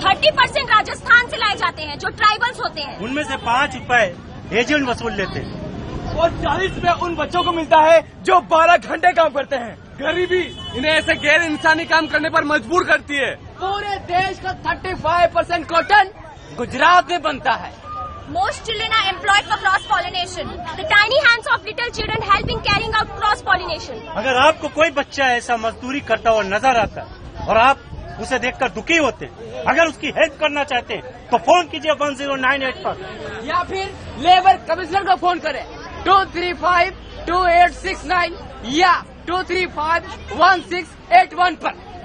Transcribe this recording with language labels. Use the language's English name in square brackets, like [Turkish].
[Hindi] 30% राजस्थान से लाए जाते हैं जो ट्राइबल्स होते हैं। उनमें से 5 रुपए एजेंट वसूल लेते हैं और 40 रुपए उन बच्चों को मिलता है जो 12 घंटे काम करते हैं। गरीबी इन्हें ऐसे गैर इंसानी काम करने पर मजबूर करती है। पूरे देश का 35% कॉटन गुजरात में बनता है। [English] Most children are employed for cross pollination. The tiny hands of little children help in carrying out cross pollination. [Hindi] अगर आपको कोई बच्चा ऐसा मजदूरी करता हुआ नजर आता है और आप उसे देखकर दुखी होते हैं, अगर उसकी हेल्प करना चाहते हैं तो फोन कीजिए 1098 पर या फिर लेबर कमिश्नर को फोन करें 235-2869 या 235-1681 पर।